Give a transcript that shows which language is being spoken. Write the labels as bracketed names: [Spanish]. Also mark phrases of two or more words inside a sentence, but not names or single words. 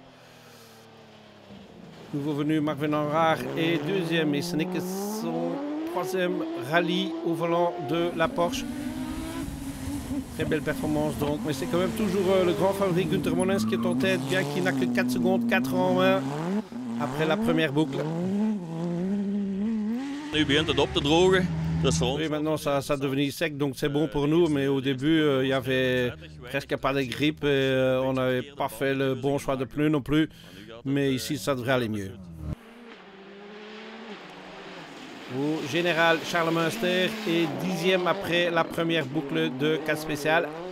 [French] Nouveau venu Marc Venanraar est 2e et ce n'est que son 3e rallye au volant de la Porsche. Très belle performance donc, mais c'est quand même toujours le grand favori Günther Monens qui est en tête, bien qu'il n'a que 4 secondes, 4 en main après la première boucle. [Dutch] Nu begint het op te drogen. [French] Oui, maintenant ça devenait sec, donc c'est bon pour nous, mais au début il y avait presque pas de grippe et on n'avait pas fait le bon choix de pneus non plus, mais ici ça devrait aller mieux. Au général, Charles Munster est 10e après la première boucle de 4 spéciales.